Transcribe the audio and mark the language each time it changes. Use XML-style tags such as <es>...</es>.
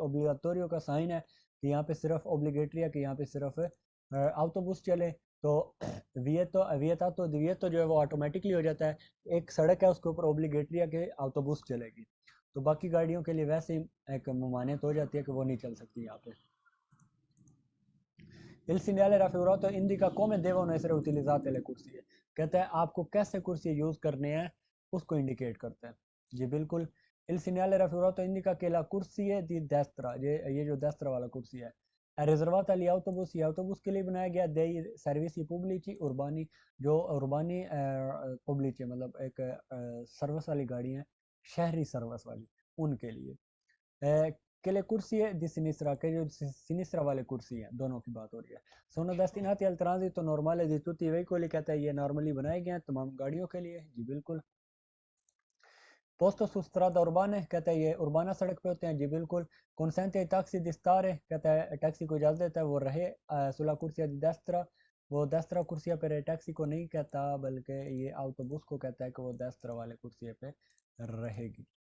<hi>ओब्लिगाटोरियो का साइन है कि यहाँ पे सिर्फ ओब्लिगेटरी है कि यहाँ पे सिर्फ ऑटोबूस चले। तो वियतो जो है वो ऑटोमेटिकली हो जाता है। एक सड़क है उसके ऊपर ओब्लिगेटरी है कि ऑटोबूस चलेगी। तो बाकी गाड़ियों के लिए वैसे ही एक ममानियत हो जाती है कि वो नहीं चल सकती यहाँ पे।</hi> <it>Il segnale raffigurato indica come devono essere utilizzate le corsie।</it> <hi>कहता है आपको कैसे कुर्सी यूज़ करने हैं उसको इंडिकेट करता है। जी बिल्कुल।</hi> <it>Il segnale raffigurato indica che la corsia di destra</it> <hi>ये जो destra वाला कुर्सी है</hi> <it>è riservata agli autobus।</it> <hi>ये autobus के लिए बनाया गया</hi> <it>dei servizi pubblici urbani</it> <hi>जो उर्बानी पब्लिक मतलब एक सर्विस वाली गाड़ी है शहरी सर्विस वाली उनके लिए।</hi> <it>che le corsie di sinistra che</it> <hi>जो sinistra वाले कुर्सी हैं दोनों की बात हो रही है।</hi> <it>sono destinati al transito normale di tutti i veicoli।</it> <hi>कहता है ये नॉर्मली बनाए गए हैं तमाम गाड़ियों के लिए। जी बिल्कुल।</hi> <it>posto su strada urbane</it> <hi>कहता है ये उर्बाना सड़क पे होते हैं। जी बिल्कुल।</hi> <it>consente ai taxi di stare</it> <hi>कहता है टैक्सी को इजाज़त देता है वो रहे</hi> <it>sulla corsia di destra।</it> <hi>वो destra कुर्सिया पे रहे टैक्सी को नहीं कहता बल्कि ये autobus को कहता है कि वो destra वाले कुर्सिए पे रहेगी।</hi>